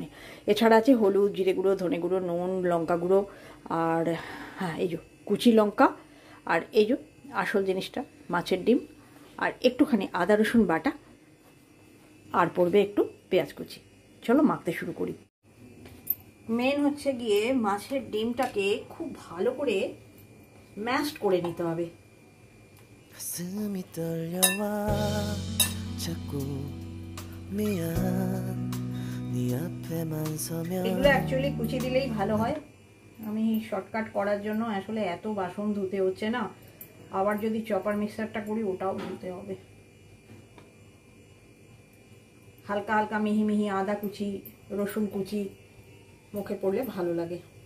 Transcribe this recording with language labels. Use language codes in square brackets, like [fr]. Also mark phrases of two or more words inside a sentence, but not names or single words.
[bn] এছাড়া আছে হলুদ, জিরে গুঁড়ো, ধনে গুঁড়ো, নুন, লঙ্কা গুঁড়ো, আর হ্যাঁ এই যে কুচি লঙ্কা, আর এই যে আসল জিনিসটা মাছের ডিম, আর একটুখানি আদা রসুন বাটা, আর পড়বে একটু পেঁয়াজ কুচি। চলো মাখতে শুরু করি। মেন হচ্ছে গিয়ে মাছের ডিমটাকে খুব ভালো করে ম্যাশড করে নিতে হবে। [ko] 가슴이 떨려와 자꾸 미안 네 앞에만 서면 [bn] এগুলো অ্যাকচুয়ালি কুচি দিলেই ভালো হয়, আমি শর্টকাট করার জন্য আসলে এত বাসন ধুতে হচ্ছে না, আবার যদি [en] chopper mixerটা [bn] করি ওটাও ধুতে হবে। হালকা হালকা মিহি মিহি আদা কুচি, রসুন কুচি মুখে পড়লে ভালো লাগে।